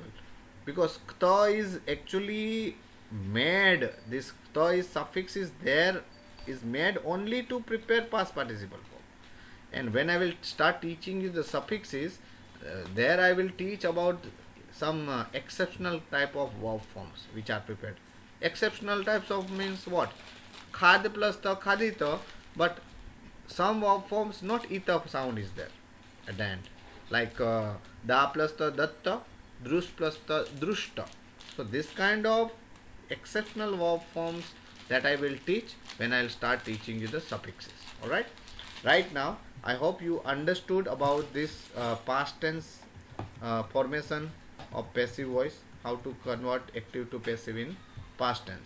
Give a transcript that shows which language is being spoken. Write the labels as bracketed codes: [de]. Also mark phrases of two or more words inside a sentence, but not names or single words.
[en] Because kta is actually made, this kta is suffix is there, is made only to prepare past participle form. And when I will start teaching you the suffixes, there I will teach about some exceptional type of verb forms which are prepared. Exceptional types of means what? Khad plus ta, khadita, but some verb forms not ita sound is there at the end. Like da plus ta, datta, drush plus ta, drushta. So this kind of exceptional verb forms that I will teach when I will start teaching you the suffixes. Alright? Right now, I hope you understood about this past tense formation of passive voice, how to convert active to passive in past tense.